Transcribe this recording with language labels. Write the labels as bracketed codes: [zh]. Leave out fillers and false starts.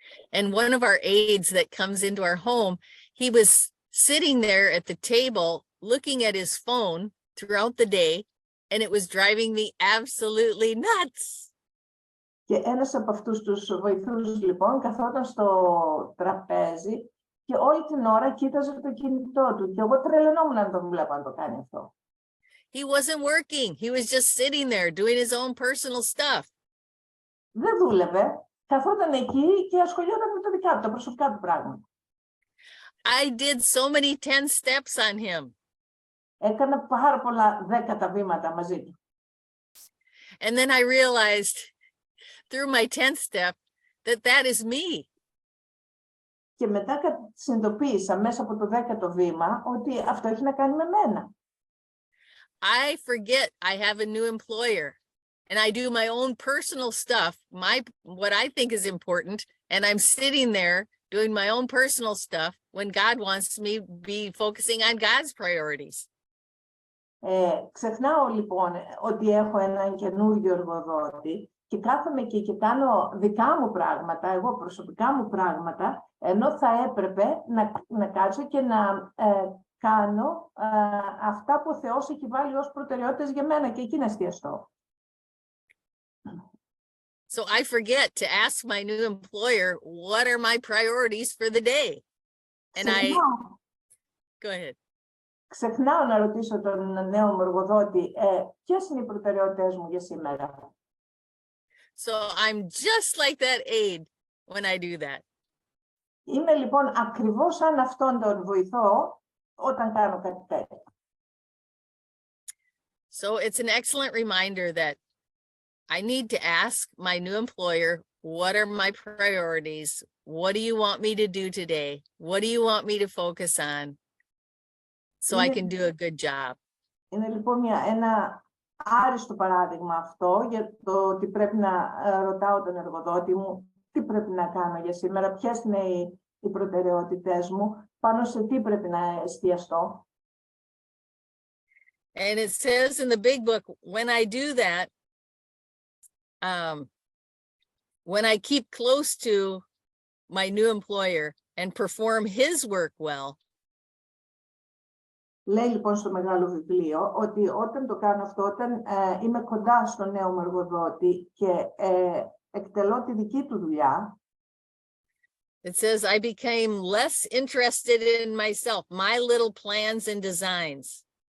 [en] And one of our aides that comes into our home, he was sitting there at the table looking at his phone throughout the day, and it was driving me absolutely nuts. [el] Και ένας από αυτούς τους βοηθούς, λοιπόν, καθόταν στο τραπέζι και όλη την ώρα κοίταζε το κινητό του. Και εγώ τρελαινόμουν να τον βλέπω να το κάνει αυτό. [en] He wasn't working. He was just sitting there doing his own personal stuff. [el] Δεν δούλευε. Καθόταν εκεί και ασχολιόταν με το δικά του, τα προσωπικά του πράγματα. [en] I did so many 10 steps on him. [el] Έκανα πάρα πολλά 10 βήματα μαζί του. [en] And then I realized through my 10th step that that is me. [el] Και μετά συνειδητοποίησα μέσα από το 10ο βήμα ότι αυτό έχει να κάνει με μένα. [en] I forget I have a new employer and I do my own personal stuff, what I think is important, and I'm sitting there doing my own personal stuff when God wants me to be focusing on God's priorities. [el] Ξεχνάω λοιπόν ότι έχω έναν καινούργιο εργοδότη και κάθομαι εκεί και κάνω δικά μου πράγματα, εγώ προσωπικά μου πράγματα, ενώ θα έπρεπε να κάτσω και να κάνω αυτά που ο Θεός έχει βάλει ως προτεραιότητες για μένα και εκεί να εστιαστώ. [en] So I forget to ask my new employer, what are my priorities for the day? And go ahead. [el] Ξεχνάω να ρωτήσω τον νέο μου εργοδότη, ποιες είναι οι προτεραιότητες μου για σήμερα. [en] So I'm just like that aide when I do that. [el] Είμαι λοιπόν ακριβώς σαν αυτόν τον βοηθό όταν κάνω κάτι τέτοιο. [en] So it's an excellent reminder that I need to ask my new employer, what are my priorities? What do you want me to do today? What do you want me to focus on so I can do a good job? [el] Είναι λοιπόν ένα άριστο παράδειγμα αυτό για το ότι πρέπει να ρωτάω τον εργοδότη μου τι πρέπει να κάνω για σήμερα, ποιες είναι οι προτεραιότητες μου, πάνω σε τι πρέπει να εστιαστώ. [en] And it says in the big book, when I do that, when I keep close to my new employer and perform his work well. [el] Λέει λοιπόν στο μεγάλο βιβλίο ότι όταν το κάνω αυτό, όταν είμαι κοντά στον νέο μου εργοδότη και εκτελώ τη δική του δουλειά, [en] it says I became less interested in myself, my little plans and designs.